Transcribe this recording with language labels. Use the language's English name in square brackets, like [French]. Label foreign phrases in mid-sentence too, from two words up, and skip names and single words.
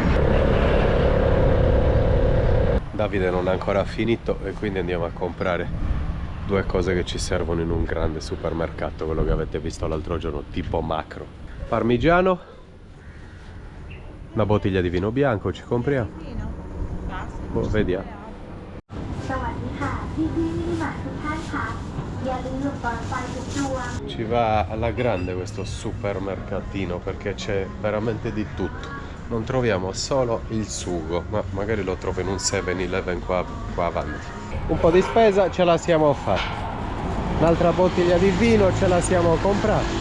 [Italian] Davide non ha ancora finito e quindi andiamo a comprare 2 cose che ci servono in un grande supermercato, quello che avete visto l'altro giorno, tipo Macro. Parmigiano, una bottiglia di vino bianco ci compriamo. Boh, vediamo. [Thai] สวัสดีค่ะพี่มินิมาร์ททุกท่านค่ะอย่าลืมเปิดไฟทุกดวง [Italian] Ci va alla grande questo supermercatino perché c'è veramente di tutto. Non troviamo solo il sugo, ma magari lo trovo in un 7-Eleven qua avanti. Un po' di spesa ce la siamo fatta. Un'altra bottiglia di vino ce la siamo comprata.